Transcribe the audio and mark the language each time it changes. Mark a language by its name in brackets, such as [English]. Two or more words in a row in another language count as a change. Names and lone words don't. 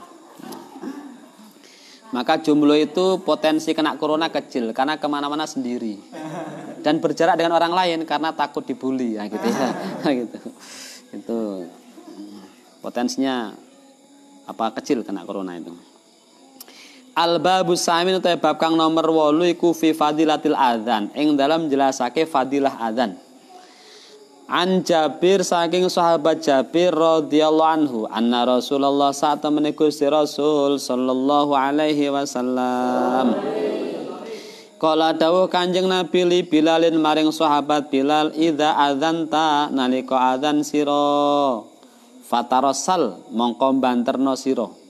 [Indonesian] Maka jomblo itu potensi kena corona kecil karena kemana-mana sendiri dan berjarak dengan orang lain karena takut dibully, ya gitu ya. Gitu. Itu potensinya kecil kena corona itu. [Arabic] Al-babus samin [Javanese] utawa bab kang nomor 8 iku [Arabic] fi fadilatil adzan, [Javanese] ing dalam jelasake fadilah adzan. An Jabir saking sahabat Jabir [Arabic] radhiyallahu anhu anna Rasulullah [Javanese] saat temene Gusti Rasul [Arabic] sallallahu alaihi wasallam [Javanese] kala dawuh Kanjeng Nabi li Bilalin maring sahabat Bilal, [Arabic] idza adzanta [Javanese] nalika adzan sira fatarasal mongko banterno sira,